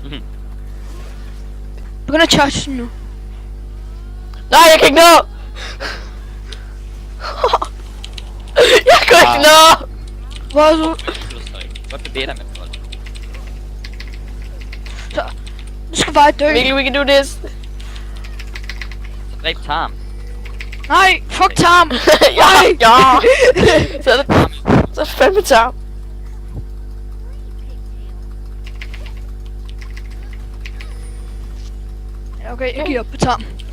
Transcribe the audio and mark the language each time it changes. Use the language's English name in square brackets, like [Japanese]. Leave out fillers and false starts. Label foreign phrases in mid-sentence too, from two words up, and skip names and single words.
[Danish] Begynd at charge den nu. Nej, jeg kan ikke nå! Jeg kan ikke nå! Hvor er du? Godt bevæge dig med den. Du skal bare dø. Mikkel, [English] we can do this. [Danish] Så dræb Tarm. Nej, fuck Tarm. Ja. Så er det... Så er det fandme tarm. Ja, okay, jeg giver op på Tarm.